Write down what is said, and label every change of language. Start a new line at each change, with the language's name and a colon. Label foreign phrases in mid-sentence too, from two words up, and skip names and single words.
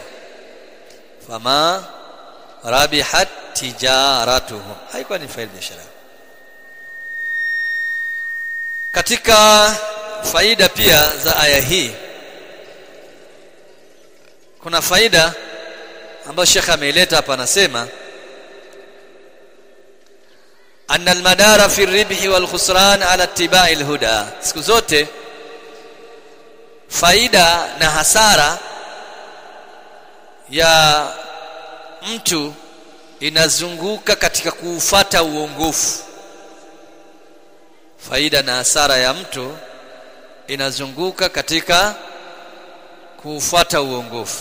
Arabic: فما ربحت تجارتهم,
Swahili: haikuwa ni faida biashara yao. Katika faida pia za aya hii, kuna faida ambayo Sheikh ameileta hapa, anasema
Arabic: أن المدار في الربح والخسران على اتباع الهدى.
Swahili: Siku zote faida na hasara ya mtu inazunguka katika kuufuata uongofu. Faida na hasara ya mtu inazunguka katika kuufuata uongofu.